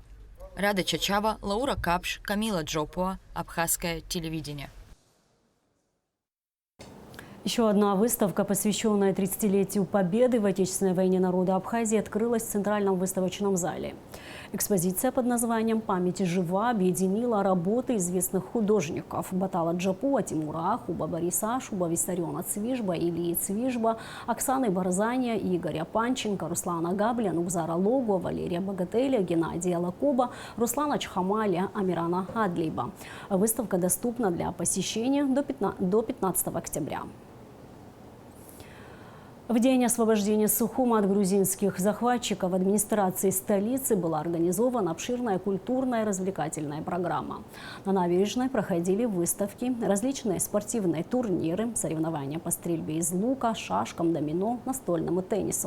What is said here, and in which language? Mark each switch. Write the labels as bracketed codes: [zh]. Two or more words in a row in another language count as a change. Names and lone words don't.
[ru] Рада Чачава, Лаура Капш, Камила Джопуа, Абхазское телевидение. Еще одна выставка, посвященная 30-летию победы в Отечественной войне народа Абхазии, открылась в Центральном выставочном зале. Экспозиция под названием «Память жива» объединила работы известных художников Батала Джапуа, Тимура Ахуба, Бориса Ашуба, Виссариона Цвижба, Ильи Цвижба, Оксаны Барзания, Игоря Панченко, Руслана Габля, Нукзара Логу, Валерия Богателя, Геннадия Лакоба, Руслана Чхамаля, Амирана Адлейба. Выставка доступна для посещения до 15 октября. В день освобождения Сухума от грузинских захватчиков в администрации столицы была организована обширная культурная и развлекательная программа. На набережной проходили выставки, различные спортивные турниры, соревнования по стрельбе из лука, шашкам, домино, настольному теннису.